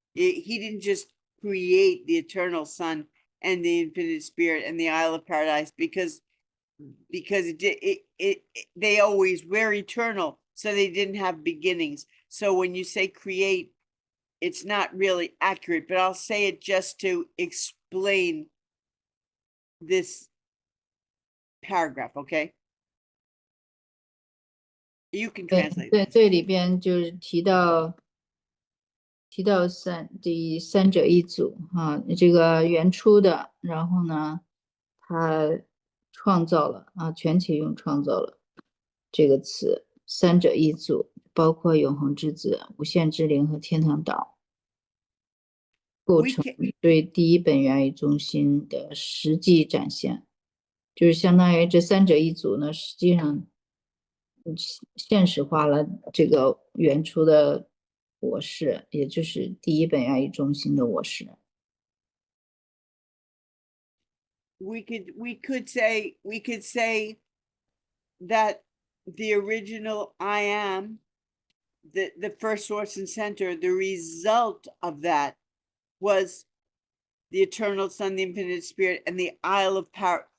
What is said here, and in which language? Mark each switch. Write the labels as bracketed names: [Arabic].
[English] He didn't just create the eternal Son and the infinite Spirit and the Isle of Paradise because they always were eternal, so they didn't have beginnings. So when you say create, it's not really accurate, but I'll say it just to explain this paragraph, okay? You can [Chinese] 对 [English] translate. [Chinese] 对，这里边就是提到第三者一组啊，这个原初的，然后呢，他创造了啊，全启用创造了这个词，三者一组，包括永恒之子、无限之灵和天堂岛，构成对第一本源与中心的实际展现，就是相当于这三者一组呢，实际上现实化了这个原初的我是，也就是第一本源与中心的我是。 [English] We could say that the original I am, the first source and center, the result of that was the eternal Son, the infinite Spirit, and the Isle of Power.